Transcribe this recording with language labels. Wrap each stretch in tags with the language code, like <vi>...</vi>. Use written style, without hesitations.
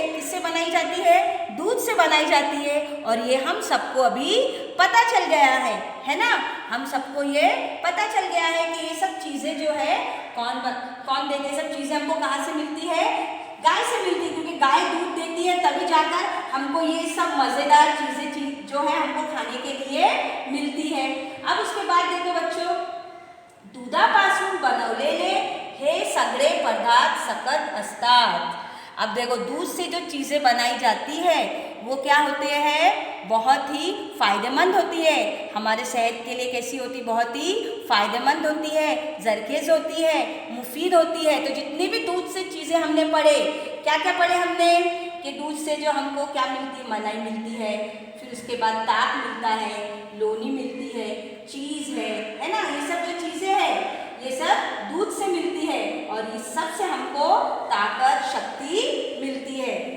<hi>किससे बनाई जाती है, दूध से बनाई जाती है। और ये हम सबको अभी पता चल गया है ना, हम सबको ये पता चल गया है कि ये सब चीज़ें जो है कौन देते, सब चीज़ें हमको कहाँ से मिलती है, गाय से मिलती है, क्योंकि गाय दूध देती है, तभी जाकर हमको ये सब मज़ेदार चीज़ें जो है हमको खाने के लिए मिलती है। अब उसके बाद देखो बच्चों,</hi> <mr>दुधापासून बनवलेले हे सगळे पदार्थ सकत असतात।</mr> <hi>अब देखो, दूध से जो चीज़ें बनाई जाती है वो क्या होते हैं, बहुत ही फायदेमंद होती है, हमारे सेहत के लिए कैसी होती, बहुत ही फायदेमंद होती है, जरखेज़ होती है, मुफीद होती है। तो जितनी भी दूध से चीज़ें हमने पढ़े, क्या क्या पढ़े हमने, कि दूध से जो हमको क्या मिलती है, मलाई मिलती है, फिर उसके बाद ताक मिलता है, लोनी मिलती है, चीज़ है ना, ये सब जो चीज़ें हैं ये सब दूध से मिलती है, और इस सब से हमको ताकत, शक्ति मिलती है।</hi>